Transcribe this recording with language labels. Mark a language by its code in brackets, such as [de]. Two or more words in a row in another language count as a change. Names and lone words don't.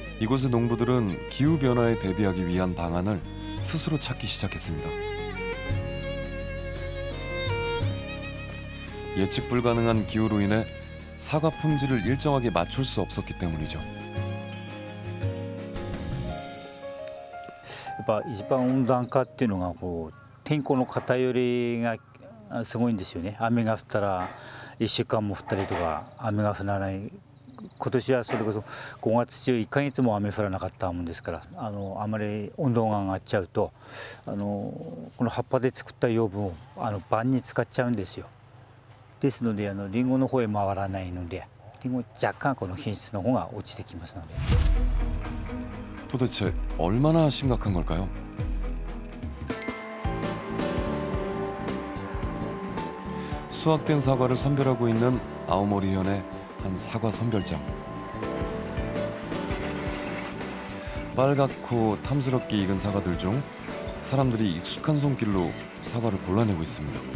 [ko] 이곳의 농부들은 기후변화에 대비하기 위한 방안을 스스로 찾기 시작했습니다. 예측 불가능한 기후로 인해 사과 품질을 일정하게 맞출 수 없었기 때문이죠. [ja] やっぱ一番温暖化っていうのが天候の偏りがすごいんですよね。雨が降ったら1週間も降ったりとか雨が降らない。今年はそれこそ5月中1ヶ月も雨降らなかったもんですからあまり温度が上がっちゃうとこの葉っぱで作った養分を晩に使っちゃうんですよ。ですのでリンゴの方へ回らないのでリンゴ若干この品質の方が落ちてきますので。 [ko] 도대체 얼마나 심각한 걸까요? 수확된 사과를 선별하고 있는 아오모리현의 한 사과 선별장. 빨갛고 탐스럽게 익은 사과들 중 사람들이 익숙한 손길로 사과를 골라내고 있습니다.